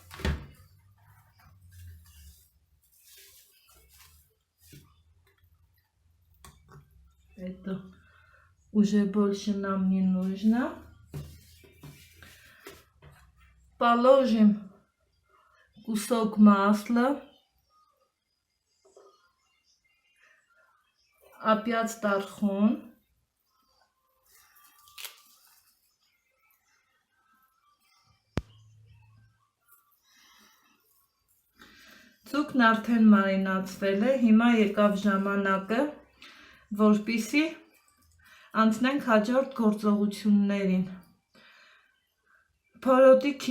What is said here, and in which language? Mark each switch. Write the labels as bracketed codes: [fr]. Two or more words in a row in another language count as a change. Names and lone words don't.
[ru] Это уже больше нам не нужно. Положим кусок масла. Опять тархун. [hy] Ձուկն արդեն մարինացվել է, հիմա եկավ ժամանակը, որպեսզի անցնենք հաջորդ գործողություններին։ Փորոտիքի